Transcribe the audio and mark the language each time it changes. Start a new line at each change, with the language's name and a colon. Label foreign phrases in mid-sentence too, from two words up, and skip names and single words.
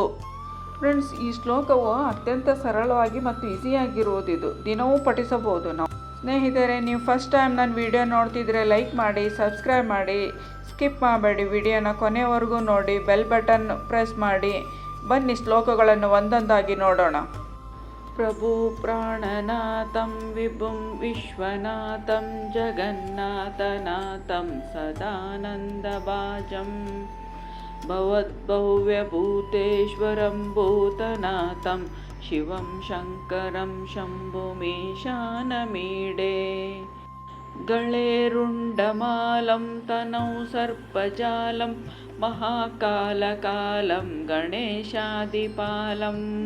Kannada: ಫ್ರೆಂಡ್ಸ್, ಈ ಶ್ಲೋಕವು ಅತ್ಯಂತ ಸರಳವಾಗಿ ಮತ್ತು ಈಸಿಯಾಗಿರುವುದು. ಇದು ದಿನವೂ ಪಠಿಸಬಹುದು ನಾವು. ಸ್ನೇಹಿತರೆ, ನೀವು
English: first time
Kannada: ನನ್ನ ವಿಡಿಯೋ ನೋಡ್ತಿದ್ರೆ ಲೈಕ್ ಮಾಡಿ, ಸಬ್ಸ್ಕ್ರೈಬ್ ಮಾಡಿ, ಸ್ಕಿಪ್ ಮಾಡಬೇಡಿ. ವಿಡಿಯೋನ ಕೊನೆಯವರೆಗೂ ನೋಡಿ,
English: bell button press
Kannada: ಮಾಡಿ. ಬನ್ನಿ ಶ್ಲೋಕಗಳನ್ನು ಒಂದೊಂದಾಗಿ ನೋಡೋಣ.
Sanskrit: ಪ್ರಭು ಪ್ರಾಣನಾಥಂ ವಿಭುಂ ವಿಶ್ವನಾಥಂ ಜಗನ್ನಾಥನಾಥಂ ಸದಾನಂದಭಾಜಂ ಭವದ್ಭವ್ಯಭೂತೇಶ್ವರಂ ಭೂತನಾಥಂ ಶಿವಂ ಶಂಕರಂ ಶಂಭುಮೀಶಾನಮೀಡೆ ಗಳೆರುಂಡಮಾಲಂ ತನೌ ಸರ್ಪಜಾಲಂ ಮಹಾಕಾಲಕಾಲಂ ಗಣೇಶಾದಿಪಾಲಂ